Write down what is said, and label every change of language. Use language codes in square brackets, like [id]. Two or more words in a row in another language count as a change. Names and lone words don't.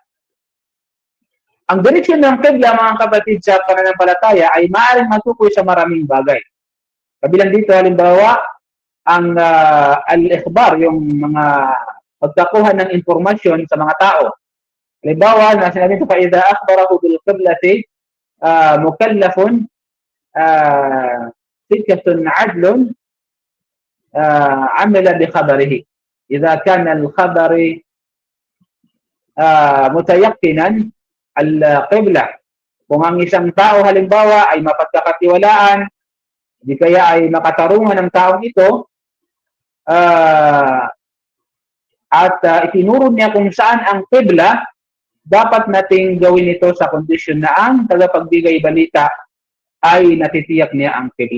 [tl] Ang direksyon ng kibla, mga kapatid, sa pananampalataya ay maaaring matukoy sa maraming bagay. Kabilang dito, halimbawa, ang al-ikhbar, yung mga pagkakuha ng impormasyon sa mga tao. Halimbawa, na sinabi ito, [ar] فَإِذَا أَخْبَرَهُ بِالْقِبْلَةِ مُكَلَّفٌ سِكَّةٌ عَدْلٌ عَمِلَ بِخَبَرِهِ إِذَا كَانَ الْخَبَرِ مُتَيَقِّنًا al-qibla. [tl] Kung ang isang tao halimbawa ay mapagkakatiwalaan, di kaya ay makatarungan ng taong ito, at itinuro niya kung saan ang qibla, dapat nating gawin ito sa kondisyon na ang tagapagbigay balita ay natitiyak niya ang qibla.